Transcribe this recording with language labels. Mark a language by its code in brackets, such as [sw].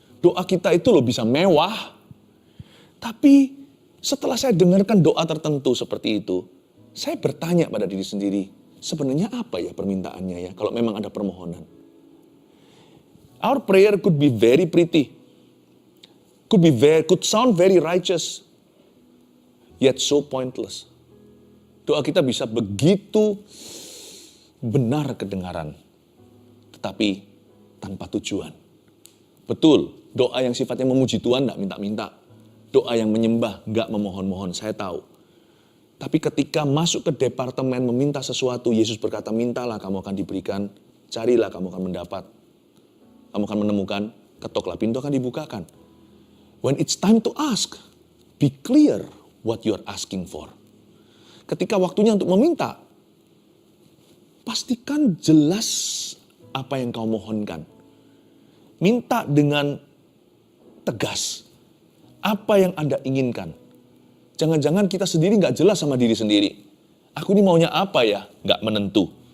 [id] Doa kita itu loh bisa mewah. Tapi setelah saya dengarkan doa tertentu seperti itu, saya bertanya pada diri sendiri, sebenarnya apa ya permintaannya ya kalau memang ada permohonan. [en] Our prayer could be very pretty. Could sound very righteous. Yet so pointless. [id] Doa kita bisa begitu benar kedengaran. Tetapi tanpa tujuan. Betul, doa yang sifatnya memuji Tuhan enggak minta-minta. Doa yang menyembah enggak memohon-mohon, saya tahu. Tapi ketika masuk ke departemen meminta sesuatu, Yesus berkata, mintalah kamu akan diberikan, carilah kamu akan mendapat, kamu akan menemukan, ketoklah pintu akan dibukakan. [en] When it's time to ask, be clear what you are asking for. [id] Ketika waktunya untuk meminta, pastikan jelas apa yang kau mohonkan. Minta dengan tegas apa yang Anda inginkan. Jangan-jangan kita sendiri gak jelas sama diri sendiri. Aku ini maunya apa ya? Gak menentu.